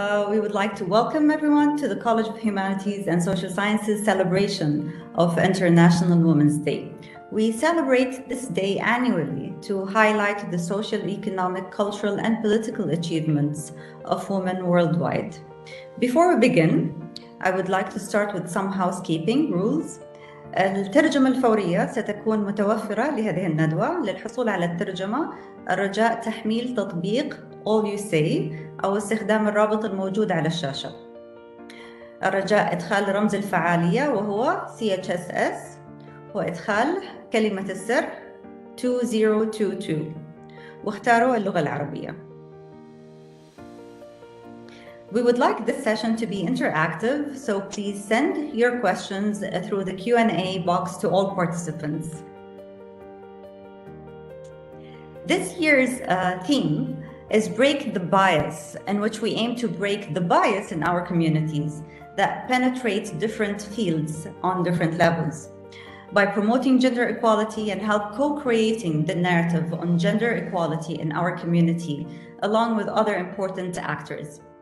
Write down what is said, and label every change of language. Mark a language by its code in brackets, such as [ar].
[en] We would like to welcome everyone to the College of Humanities and Social Sciences celebration of International Women's Day. We celebrate this day annually to highlight the social, economic, cultural, and political achievements of women worldwide. Before we begin, I would like to start with some housekeeping rules. [ar] الترجمة الفورية ستكون متوفرة لهذه الندوة. للحصول على الترجمة الرجاء تحميل تطبيق All You Say أو استخدام الرابط الموجود على الشاشة. الرجاء إدخال رمز الفعالية وهو chss وإدخال كلمة السر 2022 واختاروا اللغة العربية. [en] We would like this session to be interactive, so please send your questions through the Q&A box to all participants. This year's theme is Break the Bias, in which we aim to break the bias in our communities that penetrate different fields on different levels by promoting gender equality and help co-creating the narrative on gender equality in our community, along with other important actors.